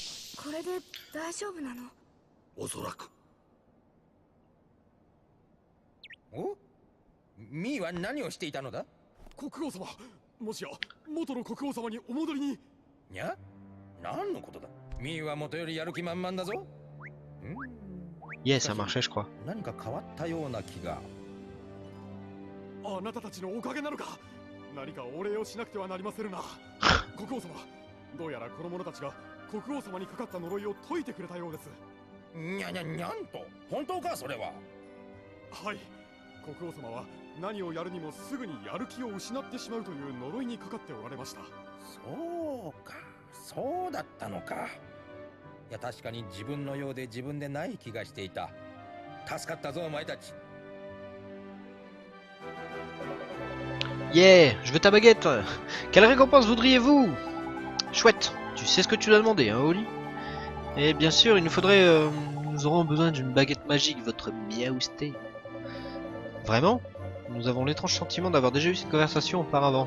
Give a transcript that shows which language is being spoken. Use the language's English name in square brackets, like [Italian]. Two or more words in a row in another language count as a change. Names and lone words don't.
[Japanese] おそらくおミーは何をしていたのだ？国王様、もしや元の国王様にお戻りに。にゃ？何のことだ？ミーは元よりやる気満々だぞ。 [French] Yeah, ça marchait, je crois. [Japanese] 何か変わったような気が。あなたたちのおかげなのか。何かお礼をしなくてはなりませんな。国王様、どうやらこの者たちが国王様にかかった呪いを解いてくれたようです。にゃんと本当かそれは。はい、国王様は何をやるにもすぐにやる気を失ってしまうという呪いにかかっておられました。そうか、そうだったのか。いや確かに自分のようで自分でない気がしていた。助かったぞお前たち。 [French] Yeah, je veux ta baguette. Quelle récompense voudriez-vous? Chouette, tu sais ce que tu dois demander, hein, Oli? Et bien sûr, il nous faudrait... nous aurons besoin d'une baguette magique, votre miaousté. Vraiment? Nous avons l'étrange sentiment d'avoir déjà eu cette conversation auparavant.